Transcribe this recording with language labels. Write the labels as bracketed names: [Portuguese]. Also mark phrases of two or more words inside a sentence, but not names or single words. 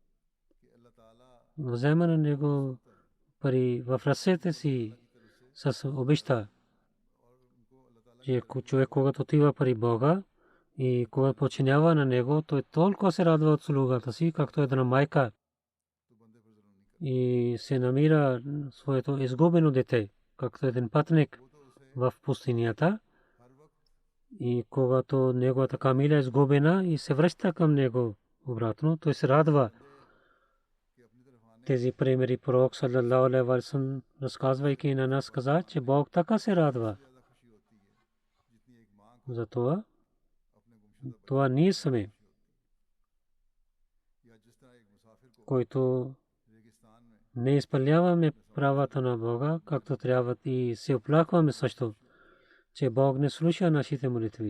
[Bulgarian] Взема на него пари в ръцете си с обеща, че човек, когато отива при Бога и когато починява на него, той толкова се радва от слугата си, както една майка, и се намира своето изгубено дете, както един пътник в пустинята. И когато неговата камила е изгубена и се връща към него обратно, той се радва. Тези примери пророк [Arabic] صلى الله عليه وسلم, [Bulgarian] разказвайки на нас, каза, че Бог така се радва. Затова това ние сме, който не изпълняваме правата на Бога, както трябва, и се оплакваме също, че Бог не слуша нашите молитви.